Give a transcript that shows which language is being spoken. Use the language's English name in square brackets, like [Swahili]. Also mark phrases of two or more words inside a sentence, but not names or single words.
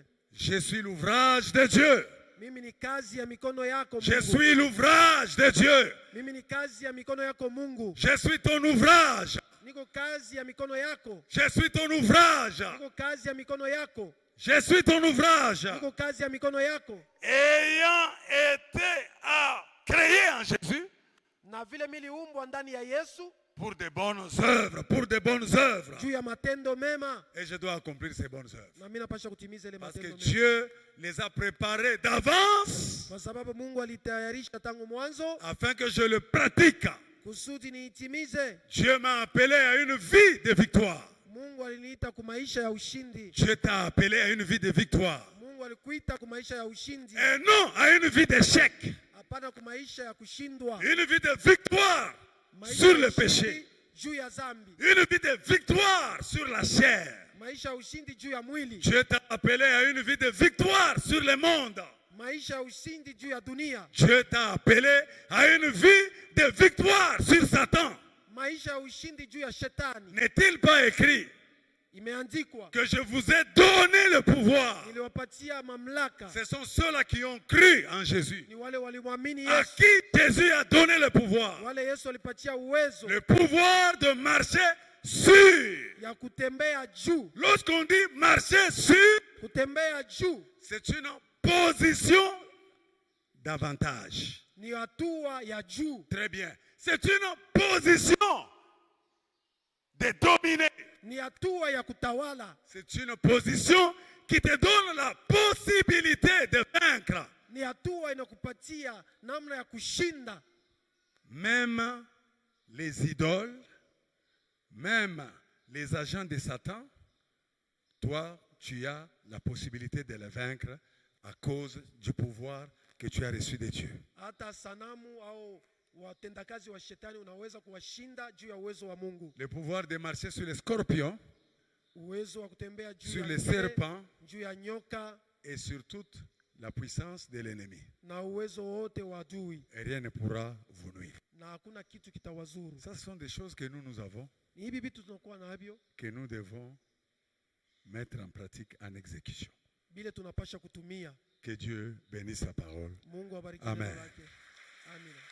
[French] Je suis l'ouvrage de Dieu. [Swahili] Mimi ni kazi ya mikono yako Mungu. [French] Je suis l'ouvrage de Dieu. [Swahili] Mimi ni kazi ya mikono yako Mungu. [French] Je suis ton ouvrage. [Swahili] Niko kazi ya mikono yako. [French] Je suis ton ouvrage. [Swahili] Niko kazi ya mikono yako. [French] Je suis ton ouvrage. [Swahili] Niko kazi ya mikono yako. [French] Ayant été créé en Jésus. [Swahili] Na vile miliumbwa ndani ya Yesu. [French] Pour de bonnes œuvres, pour de bonnes œuvres. [Swahili] Juu ya matendo mema. [French] Et je dois accomplir ces bonnes œuvres. [Swahili] Na mimi napaswa kutimiza ile matendo mema. [French] Parce que Dieu les a préparées d'avance. [Swahili] Kwa sababu Mungu alitayarisha tangu mwanzo. [French] Afin que je le pratique. [Swahili] Kusudi niitimize. [French] Dieu m'a appelé à une vie de victoire. [Swahili] Mungu aliniita kwa maisha ya ushindi. [French] Dieu t'a appelé à une vie de victoire. [Swahili] Mungu alikuita kwa maisha ya ushindi. [French] Et non à une vie d'échec. [Swahili] Hapana kwa maisha ya kushindwa. [French] Une vie de victoire sur le péché. [Swahili] Juu ya zambi. [French] Une vie de victoire sur la chair. [Swahili] Maisha ya ushindi juu ya mwili. [French] Dieu t'a appelé à une vie de victoire sur le monde. [Swahili] Maisha ya ushindi juu ya dunia. [French] Dieu t'a appelé à une vie de victoire sur Satan. [Swahili] Maisha ya ushindi juu ya shetani. [French] N'est-il pas écrit [Swahili] Imeandikwa [French] que je vous ai donné le pouvoir? [Swahili] Niliwapatia mamlaka. [French] Ce sont ceux-là qui ont cru en Jésus. [Swahili] Ni wale walimwamini [French] À [Swahili] Yesu. [French] qui Jésus a donné le pouvoir? [Swahili] Wale Yesu alipatia uwezo. [French] Le pouvoir de marcher sur. [Swahili] Ya kutembea juu. [French] Lorsqu'on dit marcher sur, [Swahili] kutembea juu, [French] c'est une position d'avantage. [Swahili] Ni hatua ya juu. [French] Très bien. C'est une position de dominer. [Swahili] Ni hatua ya kutawala. [French] C'est une position qui te donne la possibilité de vaincre. [Swahili] Ni hatua inakupatia namna ya kushinda. [French] Même les idoles, même les agents de Satan, toi, tu as la possibilité de les vaincre à cause du pouvoir que tu as reçu de Dieu. [Swahili] Hata sanamu au watendakazi wa shetani unaweza kuwashinda juu ya uwezo wa Mungu. [French] Le pouvoir de marcher sur les scorpions, [Swahili] uwezo wa kutembea juu [French] sur [Swahili] ya [French] les serpents, [Swahili] juu ya nyoka, [French] et sur toute la puissance de l'ennemi. [Swahili] Na uwezo wote wa adui. [French] Et rien ne pourra vous nuire. [Swahili] Na hakuna kitu kitawazuru. [French] Ça, ce sont des choses que nous avons, [Swahili] Ni hivi vitu tunakuwa navyo, [French] que nous devons mettre en pratique, en exécution. [Swahili] Bile tunapasha kutumia. [French] Que Dieu bénisse sa parole. [Swahili] Mungu abariki Amen. neno lake. Amen.